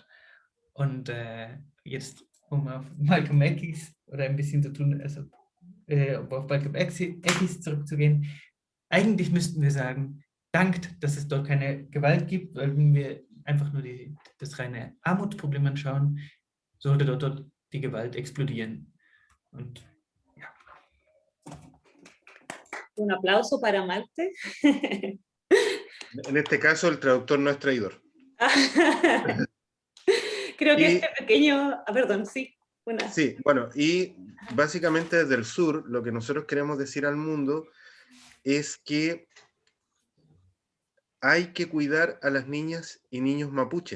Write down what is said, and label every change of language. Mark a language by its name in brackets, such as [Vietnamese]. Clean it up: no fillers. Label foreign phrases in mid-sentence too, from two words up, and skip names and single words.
[German] Und jetzt, um auf Malcolm X oder ein bisschen zu tun, also um auf Malcolm X zurückzugehen, eigentlich müssten wir sagen, dankt, dass es dort keine Gewalt gibt, weil wenn wir einfach nur das reine Armutsproblem anschauen, sollte dort die Gewalt explodieren. Und ja. [Spanish] Un aplauso para Marte. En este caso, el traductor no es traidor. Creo que este pequeño... perdón, sí. Sí, bueno, y básicamente desde el sur, lo que nosotros queremos decir al mundo es que hay que cuidar a las niñas y niños mapuches.